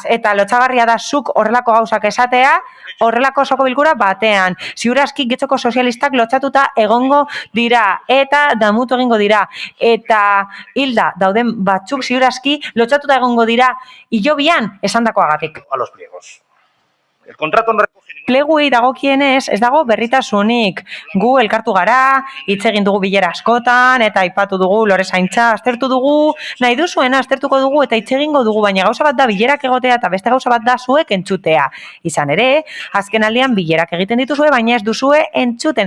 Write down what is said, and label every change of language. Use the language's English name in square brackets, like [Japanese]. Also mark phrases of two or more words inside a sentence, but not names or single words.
[Basque] Eta lotsagarria da zuk horrelako gauzak esatea, horrelako osoko bilkura batean. Ziurazki getxoko sozialistak lotzatuta egongo dira eta damutu egingo dira. Eta hilda dauden batzuk ziurazki lotzatuta egongo dira hilobian esandakoagatik. [Spanish] A los pliegos. El contrato no recoge ningún... [Basque] Pleguei dagokienez ez dago berritasunik. Gu elkartu gara, hitz egin dugu bilera askotan, eta aipatu dugu lore zaintza, aztertu dugu, nahi duzuena aztertuko dugu eta hitz egingo dugu, baina gauza bat da bilerak egotea eta beste gauza bat da zuek entzutea. Izan ere, azken aldian bilerak egiten dituzue, baina ez duzue entzuten.